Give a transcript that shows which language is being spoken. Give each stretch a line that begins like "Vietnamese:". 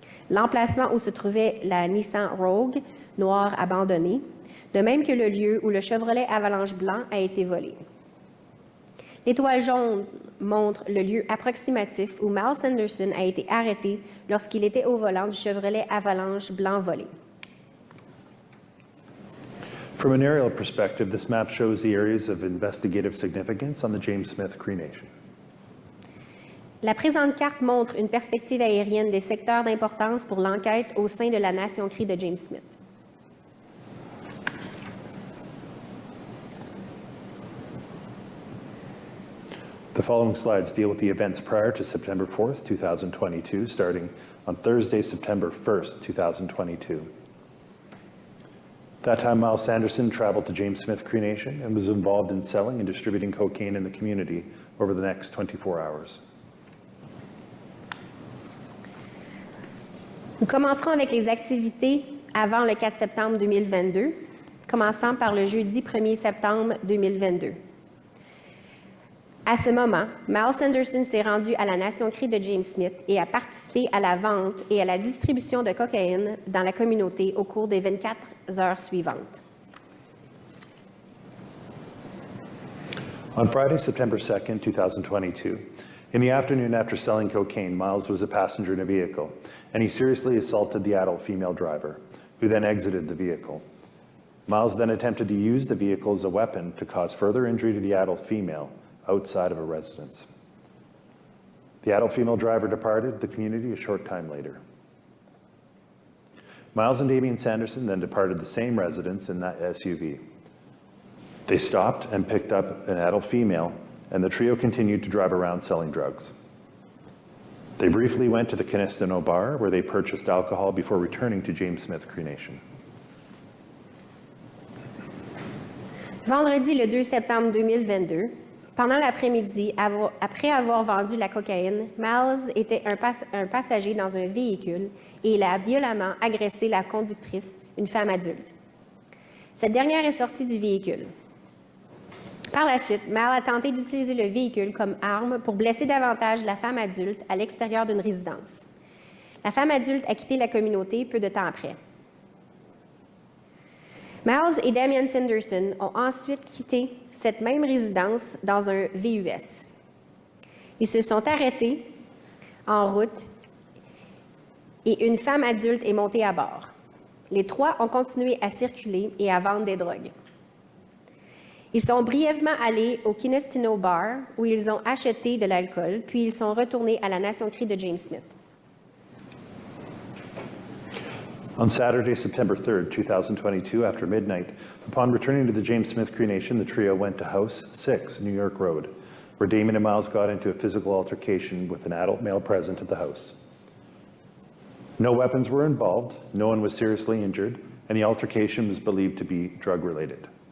French: L'emplacement où se trouvait la Nissan Rogue noire abandonnée, de même que le lieu où le Chevrolet Avalanche blanc a été volé. L'étoile jaune montre le lieu approximatif où Miles Sanderson a été arrêté lorsqu'il était au volant du Chevrolet Avalanche blanc volé.
English: From an aerial perspective, this map shows the areas of investigative significance on the James Smith Cree Nation.
French: La présente carte montre une perspective aérienne des secteurs d'importance pour l'enquête au sein de la nation Cree de James Smith.
English: The following slides deal with the events prior to September 4th, 2022, starting on Thursday, September 1st, 2022. That time, Miles Sanderson traveled to James Smith Cree Nation and was involved in selling and distributing cocaine in the community over the next 24 hours.
French: Nous commencerons avec les activités avant le 4 septembre 2022, commençant par le jeudi 1er septembre 2022. À ce moment, Miles Sanderson s'est rendu à la nation Cree de James Smith et a participé à la vente et à la distribution de cocaïne dans la communauté au cours des 24 heures suivantes.
English: On Friday, September 2nd, 2022, in the afternoon after selling cocaine, Miles was a passenger in a vehicle, and he seriously assaulted the adult female driver, who then exited the vehicle. Miles then attempted to use the vehicle as a weapon to cause further injury to the adult female outside of a residence. The adult female driver departed the community a short time later. Miles and Damien Sanderson then departed the same residence in that SUV. They stopped and picked up an adult female, and the trio continued to drive around selling drugs. They briefly went to the Kinistino bar where they purchased alcohol before returning to James Smith Cree Nation.
French: Vendredi le 2 septembre 2022, pendant l'après-midi, après avoir vendu la cocaïne, Miles était un passager dans un véhicule et il a violemment agressé la conductrice, une femme adulte. Cette dernière est sortie du véhicule. Par la suite, Miles a tenté d'utiliser le véhicule comme arme pour blesser davantage la femme adulte à l'extérieur d'une résidence. La femme adulte a quitté la communauté peu de temps après. Miles et Damien Sanderson ont ensuite quitté cette même résidence dans un VUS. Ils se sont arrêtés en route et une femme adulte est montée à bord. Les trois ont continué à circuler et à vendre des drogues. Ils sont brièvement allés au Kinistino bar où ils ont acheté de l'alcool, puis ils sont retournés à la Nation Cree de James Smith.
English: On Saturday, September 3rd, 2022, after midnight, upon returning to the James Smith Cree Nation, the trio went to House 6, New York Road, where Damien and Miles got into a physical altercation with an adult male present at the house. No weapons were involved, no one was seriously injured, and the altercation was believed to be drug-related.